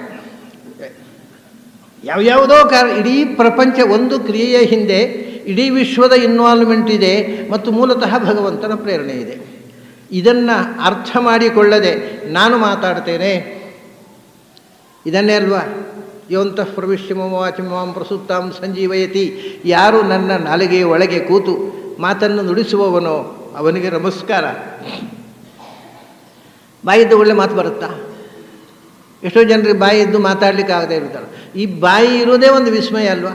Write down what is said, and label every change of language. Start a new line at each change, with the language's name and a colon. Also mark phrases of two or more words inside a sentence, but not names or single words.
Kannada: ಯಾವ್ಯಾವುದೋ ಕಾರಣ. ಇಡೀ ಪ್ರಪಂಚ ಒಂದು ಕ್ರಿಯೆಯ ಹಿಂದೆ ಇಡೀ ವಿಶ್ವದ ಇನ್ವಾಲ್ವ್ಮೆಂಟ್ ಇದೆ, ಮತ್ತು ಮೂಲತಃ ಭಗವಂತನ ಪ್ರೇರಣೆ ಇದೆ. ಇದನ್ನು ಅರ್ಥ ಮಾಡಿಕೊಳ್ಳದೆ ನಾನು ಮಾತಾಡ್ತೇನೆ, ಇದನ್ನೇ ಅಲ್ವಾ
Sanskrit: ಯೋಂತಃ ಪ್ರವಿಶ್ಯ ಮಮ ವಾಚಿ ಮಾಂ ಪ್ರಸುಪ್ತಾಂ ಸಂಜೀವಯತಿ.
Kannada: ಯಾರು ನನ್ನ ನಾಲಿಗೆಯ ಒಳಗೆ ಕೂತು ಮಾತನ್ನು ನುಡಿಸುವವನೋ ಅವನಿಗೆ ನಮಸ್ಕಾರ. ಬಾಯಿದ್ದು ಒಳ್ಳೆ ಮಾತು ಬರುತ್ತಾ? ಎಷ್ಟೋ ಜನರಿಗೆ ಬಾಯಿದ್ದು ಮಾತಾಡಲಿಕ್ಕೆ ಆಗದೆ ಇರ್ತಾರೆ. ಈ ಬಾಯಿ ಇರೋದೇ ಒಂದು ವಿಸ್ಮಯ ಅಲ್ವಾ?